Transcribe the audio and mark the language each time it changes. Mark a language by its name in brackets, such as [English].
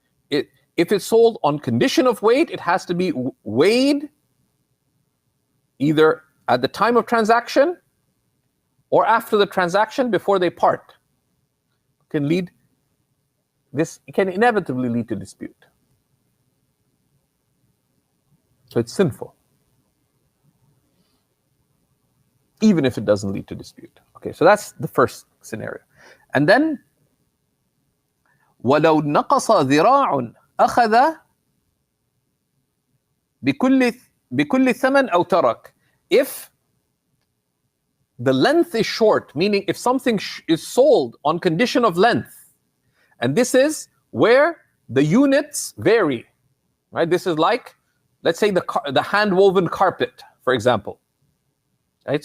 [English] If it's sold on condition of weight, it has to be weighed either at the time of transaction or after the transaction before they part. This can inevitably lead to dispute. So it's sinful, even if it doesn't lead to dispute. Okay, so that's the first scenario. And then [Arabic] وَلَوْ نَقَصَ ذِرَاعٌ أَخَذَ بِكُلِّ ثَمَنْ أَوْ تَرَكْ. [English] If the length is short, meaning if something is sold on condition of length, and this is where the units vary, right? This is like, let's say the hand-woven carpet, for example. Right?